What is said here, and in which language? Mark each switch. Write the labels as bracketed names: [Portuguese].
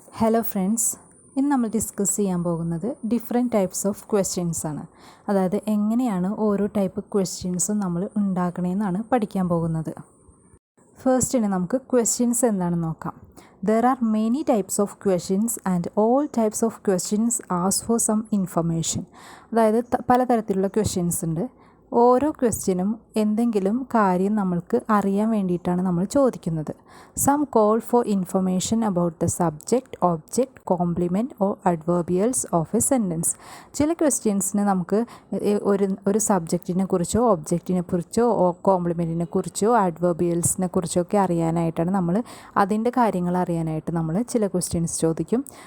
[Malayalam] Hello friends, ഇന്ന് നമ്മൾ discuss ചെയ്യാൻ പോകുന്നത് [English] different types of questions [Malayalam] ആണ്. അതായത് എങ്ങനെയാണ് ഓരോ ടൈപ്പ് ക്വസ്റ്റ്യൻസും നമ്മൾ ഉണ്ടാക്കണമെന്നാണ് പഠിക്കാൻ പോകുന്നത്. ഫസ്റ്റിന് നമുക്ക് ക്വസ്റ്റ്യൻസ് എന്താണെന്ന് നോക്കാം. [English] There are many types of questions and all types of questions ask for some information. [Malayalam] അതായത് പലതരത്തിലുള്ള ക്വസ്റ്റ്യൻസ് ഉണ്ട്. ഓരോ ക്വസ്റ്റ്യനും എന്തെങ്കിലും കാര്യം നമ്മൾക്ക് അറിയാൻ വേണ്ടിയിട്ടാണ് നമ്മൾ ചോദിക്കുന്നത്. [English] Some call for information about the subject, object, complement or adverbials of a sentence. [Malayalam] ചില ക്വസ്റ്റ്യൻസിന് നമുക്ക് ഒരു സബ്ജക്റ്റിനെ കുറിച്ചോ ഒബ്ജക്റ്റിനെ കുറിച്ചോ കോംപ്ലിമെൻറ്റിനെ കുറിച്ചോ അഡ്വേർബിയൽസിനെ കുറിച്ചോ ഒക്കെ അറിയാനായിട്ടാണ് നമ്മൾ അതിൻ്റെ കാര്യങ്ങൾ അറിയാനായിട്ട് നമ്മൾ ചില ക്വസ്റ്റ്യൻസ് ചോദിക്കും.